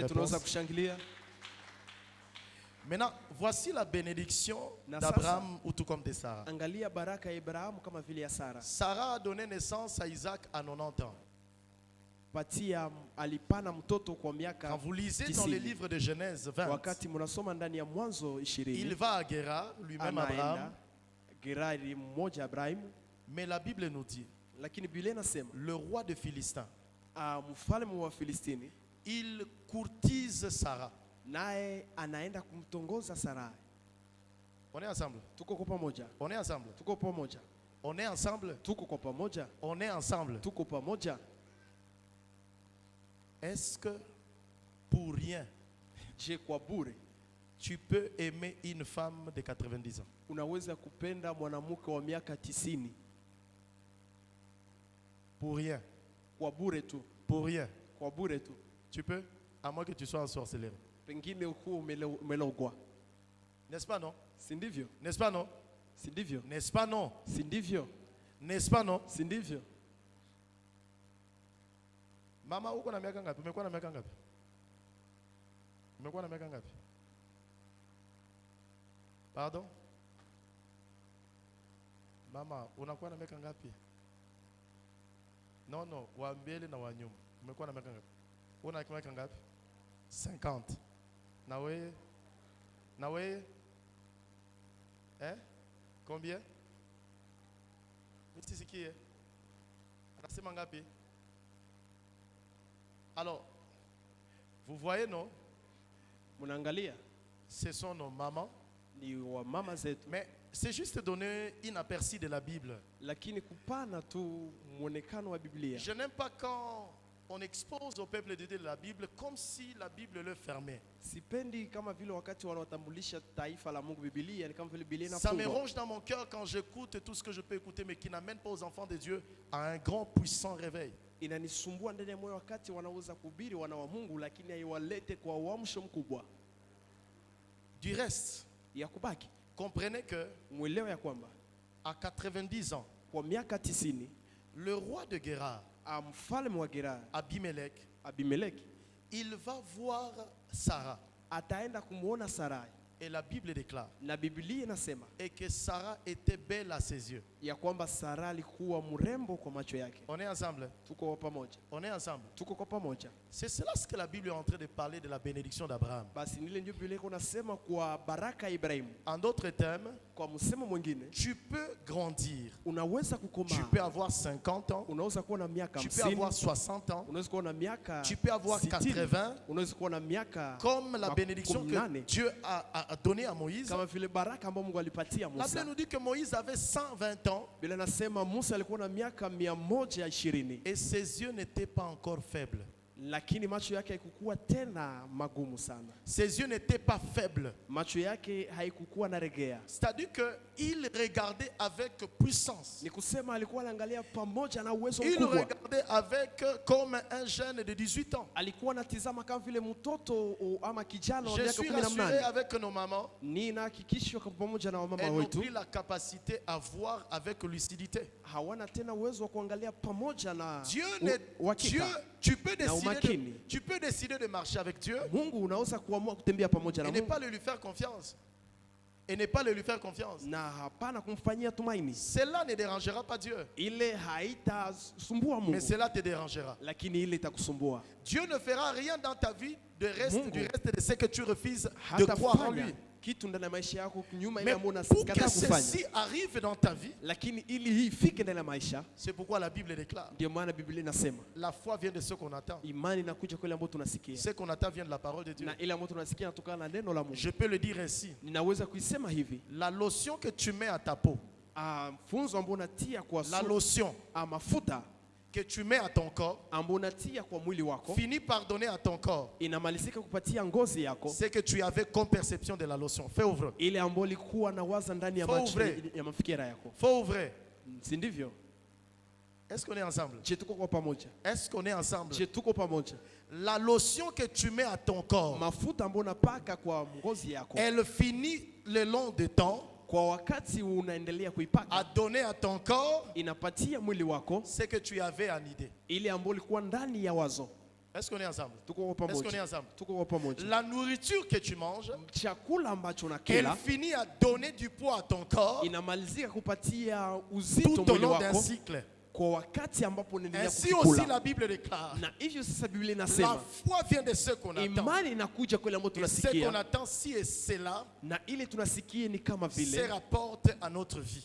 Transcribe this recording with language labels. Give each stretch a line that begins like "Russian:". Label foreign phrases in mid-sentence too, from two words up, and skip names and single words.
Swahili: Je tunaweza
French: réponse?
Swahili: kushangilia.
French: Maintenant, voici la bénédiction
Swahili: Na
French: d'Abraham ou tout comme de Sarah.
Swahili: Angalia baraka ya Ibrahimu kama vile ya Sara.
French: Sarah a donné naissance à Isaac à 90 ans.
Swahili: Patia alipana mtoto kwa
French: Quand
Swahili: miaka
French: vous lisez dans
Swahili: tisini.
French: les livres de Genèse 20,
Swahili: Wakati mnasoma ndani ya Mwanzo
French: il
Swahili: 20,
French: va à Guérar, lui-même Abraham,
Swahili: anaenda Gerari mmoja Ibrahimu,
French: mais la Bible nous dit,
Swahili: lakini Biblia inasema
French: le roi de Philistin,
Swahili: mfalme wa Filistini
French: il courtise Sarah.
Swahili: naye anaenda kumtongoza Sarai.
French: On est ensemble.
Swahili: Tuko kwa pamoja,
French: On est ensemble.
Swahili: tuko pamoja,
French: On est ensemble.
Swahili: tuko kwa pamoja,
French: On est ensemble.
Swahili: tuko pamoja.
French: Est-ce que pour rien,
Swahili: Je, kwa bure
French: tu peux aimer une femme de 90 ans?
Swahili: unaweza kupenda mwanamke wa miaka 90?
French: Pour rien.
Swahili: Kwa bure tu,
French: Pour rien.
Swahili: kwa bure tu.
French: Tu peux? À moins que tu sois en sorcellerie.
Swahili: Pengine ukuwa umelogwa,
French: N'est-ce pas non?
Swahili: si ndivyo?
French: N'est-ce pas non?
Swahili: Si ndivyo?
French: N'est-ce pas non?
Swahili: Si ndivyo?
French: N'est-ce pas non?
Swahili: Si ndivyo? Mama, uko na miaka ngapi? Umekuwa na miaka ngapi? Umekuwa na miaka ngapi? Pardon? Mama, unakuwa na miaka ngapi?
English: No, no,
Swahili: wa mbele na wa nyuma. Umekuwa na miaka ngapi? Una miaka ngapi? 50. Na wewe? Na wewe? Combien? Msisikie. Anasema ngapi?
French: Alors, vous voyez, non?
Swahili: Munaangalia
French: Ce sont nos mamans.
Swahili: ni wa mama zetu,
French: Mais c'est juste donner une aperçu de la Bible.
Swahili: lakini kupana tu muonekano wa Biblia.
French: Je n'aime pas quand on expose au peuple de Dieu la Bible comme si la Bible le fermait.
Swahili: Sipendi kama vile wakati wanawatambulisha taifa la Mungu Biblia ni kama vile Biblia
French: Ça me
Swahili: inafungwa.
French: ronge dans mon cœur quand j'écoute tout ce que je peux écouter, mais qui n'amène pas aux enfants de Dieu à un grand puissant réveil.
Swahili: Inanisumbua ndani ya moyo wakati wanaweza kuhubiri wana wa Mungu, lakini haiwalete kwa uamsho mkubwa.
French: Du reste,
Swahili: Ya kubaki
French: comprenez que
Swahili: mwelewa ya kwamba
French: à 90 ans,
Swahili: kwa miaka 90
French: le roi de Guérar,
Swahili: mfalme wa Gerar
French: Abimelech,
Swahili: Abimeleki
French: il va voir Sarah.
Swahili: ataenda kumuona Sarai,
French: Et la Bible déclare
Swahili: na Biblia inasema
French: et que Sarah était belle à ses yeux.
Swahili: ya kwamba Sara alikuwa mrembo kwa macho yake.
French: On est ensemble.
Swahili: Tuko kwa pamoja,
French: On est ensemble.
Swahili: tuko kwa pamoja.
French: C'est cela ce que la Bible est en train de parler de la bénédiction d'Abraham.
Swahili: Basi nile ndio Biblia unasema kwa baraka ya Ibrahimu.
French: En d'autres termes,
Swahili: Kwa msemo mwingine,
French: tu peux grandir.
Swahili: unaweza
French: Tu
Swahili: kukomaa,
French: peux avoir 50 ans.
Swahili: unaweza kuwa na miaka
French: Tu peux avoir
Swahili: 50,
French: 60 ans.
Swahili: unaweza kuwa na miaka
French: Tu peux avoir
Swahili: 60, 80. unaweza kuwa na miaka
French: Comme la bénédiction que 18. Dieu a donnée à Moïse.
Swahili: Kama vile baraka ambayo Mungu alipatia
French: La Bible
Swahili: Musa.
French: nous dit que Moïse avait 120 ans
Swahili: Biblia inasema Musa alikuwa na miaka 120
French: et ses yeux n'étaient pas encore faibles.
Swahili: lakini macho yake haikukuwa tena magumu sana.
French: Ses yeux n'étaient pas faibles.
Swahili: Macho yake haikukuwa na regea.
French: C'est-à-dire qu'il regardait avec puissance.
Swahili: Ni kusema alikuwa anaangalia pamoja na uwezo
French: Il
Swahili: mkubwa.
French: regardait avec comme un jeune de 18 ans.
Swahili: Alikuwa anatizama kama vile mtoto ama kijana wa
French: Je
Swahili: miaka
French: suis
Swahili: 18.
French: rassuré avec nos mamans.
Swahili: Nina hakikisho pamoja na mama
French: Elles n'ont
Swahili: wetu
French: plus la capacité à voir avec lucidité.
Swahili: hawana tena uwezo wa kuangalia pamoja na
French: Dieu,
Swahili: uhakika.
French: tu peux
Swahili: Na umakini.
French: décider de marcher avec Dieu
Swahili: Mungu unaweza kuamua kutembea pamoja na
French: et ne
Swahili: Mungu
French: pas le lui faire confiance. Et ne pas le lui faire confiance.
Swahili: na hapana kumfanyia tumaini.
French: Cela ne dérangera pas Dieu,
Swahili: Ile haitasumbua
French: mais
Swahili: Mungu,
French: cela te dérangera.
Swahili: lakini ile itakusumbua.
French: Dieu ne fera rien dans ta vie du reste de ce que tu refuses de
Swahili: Hata
French: croire en
Swahili: fanya
French: lui.
Swahili: kitu ndani ya maisha yako nyuma ile
French: Mais
Swahili: ambayo
French: pour que
Swahili: unakataa kufanya,
French: ceci arrive dans ta vie,
Swahili: lakini ili hii ifike ndani ya maisha,
French: c'est pourquoi la Bible déclare.
Swahili: ndio maana Biblia inasema
French: La foi vient de ce qu'on attend.
Swahili: imani inakuja kwa ile ambayo tunasikia,
French: Ce qu'on attend vient de la parole de Dieu.
Swahili: na ile ambayo tunasikia inatokana na neno la Mungu.
French: Je peux le dire ainsi.
Swahili: Ninaweza kuisema hivi,
French: La lotion que tu mets à ta peau,
Swahili: funzo ambao unatia kwa
French: la
Swahili: sura,
French: lotion
Swahili: mafuta
French: que tu mets à ton corps,
Swahili: ambao unatia kwa mwili wako,
French: finit par donner à ton corps
Swahili: inamalizika kupatia ngozi yako
French: ce que tu avais comme perception de la lotion. Fais ouvrir.
Swahili: ile ambayo ilikuwa na waza ndani ya
French: Faut
Swahili: macho
French: ouvrir.
Swahili: ya mafikira yako,
French: Faut ouvrir.
Swahili: si ndivyo?
French: Est-ce qu'on est ensemble?
Swahili: Je, tuko kwa pamoja?
French: Est-ce qu'on est ensemble?
Swahili: Je, tuko pamoja?
French: La lotion que tu mets à ton corps,
Swahili: Mafuta ambayo unapaka kwa ngozi yako,
French: elle finit le long de temps
Swahili: kwa wakati unaendelea
French: à
Swahili: kuipaka,
French: donner à ton corps
Swahili: inapatia mwili wako
French: ce que tu avais en idée.
Swahili: ile ambayo ilikuwa ndani ya wazo.
French: Est-ce qu'on est ensemble?
Swahili: Tuko kwa
French: Est-ce qu'on est
Swahili: pamoja?
French: ensemble?
Swahili: Tuko kwa pamoja?
French: La nourriture que tu manges,
Swahili: Chakula ambacho
French: elle
Swahili: unakila
French: finit à donner du poids à ton corps
Swahili: inamalizika kupatia uzito
French: tout au
Swahili: mwili
French: long d'un
Swahili: wako
French: cycle.
Swahili: kwa wakati ambapo unaendelea
French: Ainsi aussi
Swahili: kukula.
French: la Bible déclare.
Swahili: Na hivyo sasa Biblia
French: La
Swahili: inasema
French: foi vient de ce qu'on attend.
Swahili: imani inakuja kwa ile ambayo
French: Et ce qu'on
Swahili: tunasikia,
French: attend, si et cela,
Swahili: na ile tunasikia ni kama
French: se
Swahili: vile
French: rapporte à notre vie.